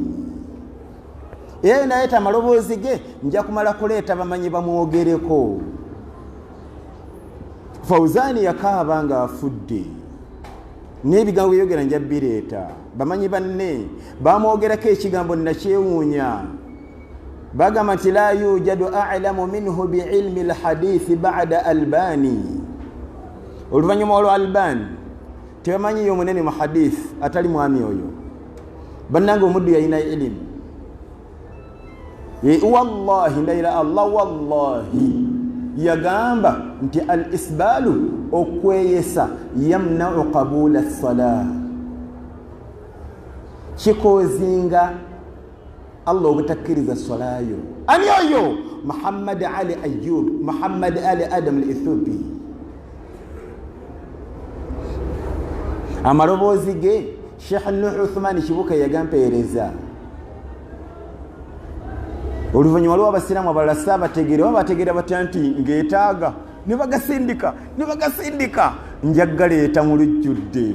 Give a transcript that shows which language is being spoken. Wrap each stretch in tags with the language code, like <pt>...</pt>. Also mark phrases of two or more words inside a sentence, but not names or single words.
<lg>Era nayeeta maloboozi ge nja kumala kuleeta bamanyi bamwogereko. Fawzani yakaaba nga afudde, n'ebigambo byogera nja bireeta. Bamanyi banne bamwogerako ekigambo nakyewuunya, bagamba nti</lg> <ar>لا يوجد أعلم منه بعلم الحديث بعد الألباني.</ar> <lg>Oluvannyuma olwa Albani tebamanyi y'omunene mu hadith atali mwami oyo. Bannange omuddu yalina ilimu. Wallahi ndayira Allah, wallahi yagamba nti al-isbalu okweyesa</lg> <ar>يمنع قبول الصلاة,</ar> <lg>kikozinga Allah obutakkiriza salayo. Ani oyo? Muhammad Ali Ayyub, Muhammad Ali Adam al-Ithubi. Amaloboozi ge Sheikh Nuh Uthman Kibuka yagampeereza. Oluvannyuma lwa abasiraamu abalala saabategeera, babategeera batya nti ng'etaaga ne bagasindika njagaleeta mu lujjudde.</lg>